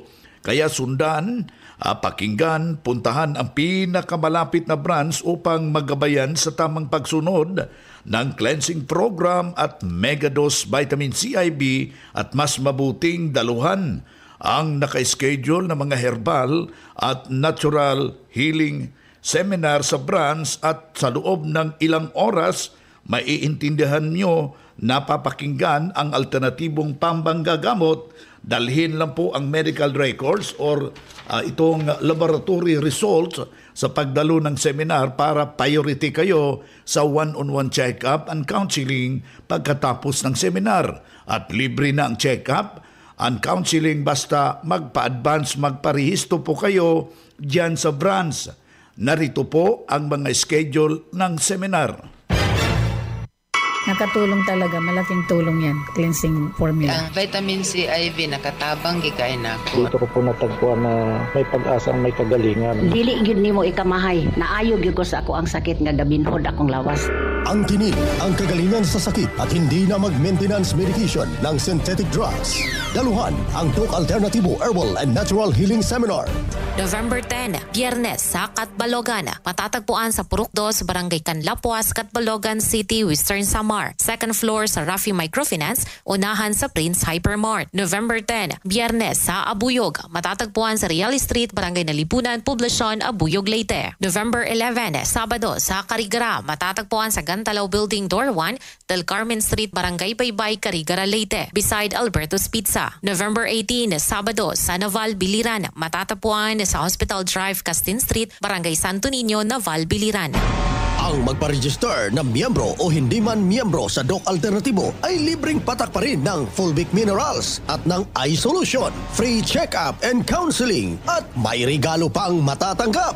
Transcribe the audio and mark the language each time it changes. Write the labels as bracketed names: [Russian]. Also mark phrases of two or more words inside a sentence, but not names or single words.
[Filipino] Kaya sundan, pakinggan, puntahan ang pinakamalapit na branch upang magabayan sa tamang pagsunod ng [English] cleansing program [Filipino] at Megadose Vitamin C IV at mas mabuting daluhan ang naka-schedule na mga herbal at [English] natural healing seminar [Filipino] sa branch at sa loob ng ilang oras maiintindihan nyo na papakinggan ang alternatibong pambanggagamot. Dalhin lang po ang [English] medical records [Filipino] or itong [English] laboratory results [Filipino] sa pagdalo ng seminar para priority kayo sa [English] one-on-one check-up and counseling [Filipino] pagkatapos ng seminar. At libre na ang [English] check-up and counseling [Filipino] basta magpa-advance, magparehisto po kayo dyan sa branch. Narito po ang mga schedule ng seminar. Nakatulong talaga, malaking tulong yan, [English] cleansing formula. [Cebuano] Ang vitamin C IV nakatabang gikain ako. [Filipino] Dito ko po natagpuan na may pag-asa ang may kagalingan. [Cebuano] Dili gyud nimo ikamahay, naayo gyud ko sa ako ang sakit nga gabinhod akong lawas. [Filipino] Ang tinig, ang kagalingan sa sakit at hindi na mag-maintenance medication ng [English] synthetic drugs. [Filipino] Daluhan ang Doc Alternatibo Herbal and Natural Healing Seminar. November 10, Biyernes sa Catbalogan. Matatagpuan sa Purok 2, Barangay Canlapuas, Catbalogan City, Western Samar. [English] Second floor [Filipino] sa Rafi Microfinance, unahan sa Prince Hypermart. November 10, Biyernes sa Abuyog. Matatagpuan sa Real Street, Barangay Nalipunan, Poblacion, Abuyog, Leyte. November 11, Sabado sa Carigara. Matatagpuan sa Gantalaw Building Door 1, Del Carmen Street, Barangay Baybay, Carigara, Leyte. [English] Beside Alberto's Pizza. [Filipino] November 18, Sabado sa Naval, Biliran. Matatagpuan sa Hospital Drive, Castin Street, Barangay Santo Niño, Naval, Biliran. Ang magpa-register na miyembro o hindi man miyembro sa Doc Alternatibo ay libreng patak pa rin ng Fulvic Minerals at ng iSolution, [English] free check-up and counseling [Filipino] at may regalo pang matatanggap.